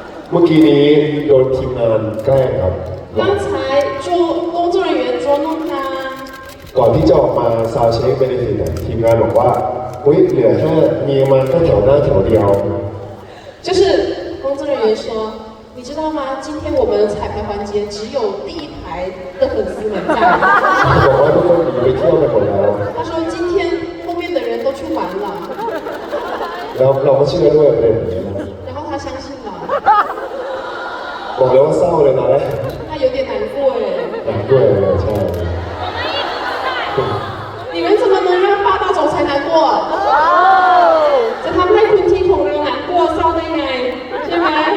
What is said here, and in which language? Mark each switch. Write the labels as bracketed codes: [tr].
[th] เมื่อกี้นี้โดนทีมงานแกล้งครับ [zh] 刚才工作人员捉弄他 [th] ก่อนที่จะออกมาซาวเช็คไปในทีมงานบอกว่าอุ้ยเหลือแค่มีมาแค่แถวหน้าแถวเดียว [zh] 就是工作人员说你知道吗今天我们彩排环节只有第一排的粉丝们在 [th] บอกว่าทุกคนหนีไปเที่ยวกันหมดแล้ว [zh] 他说今天后面的人都去玩了 [th] แล้วเราก็เชื่อด้วยประเด็นนี้ [zh] 然后他相信了 [th] บอกเลยว่าเศร้าเลยนะ [zh] 他有点难过耶 [th] หนักด้วยเลยใช่ [zh] 你们怎么能让霸道总裁难过 [th] จะทำให้คุณทีของเราหนักกลัวเศร้าได้ไงใช่ไหม